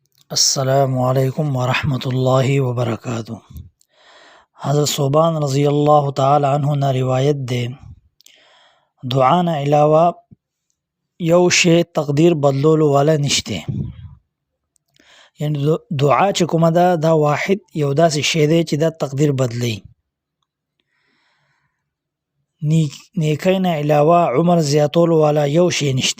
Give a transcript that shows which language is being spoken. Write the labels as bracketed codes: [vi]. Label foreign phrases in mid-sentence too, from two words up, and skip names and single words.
[ar] السلام علیکم ورحمۃ اللہ وبرکاتہ۔ [ps] حضرت صوبان [ar] رضی اللہ تعالی عنہ [ps] نه روایت ده دعا نه علاوه یو شی تقدیر بدلولو والا نشته. یعنی دعا چې کومه ده دا واحد یو داسې شی دی چې دا تقدیر بدلی. نیکی نه علاوه عمر زیاتولو والا یو شی نشته.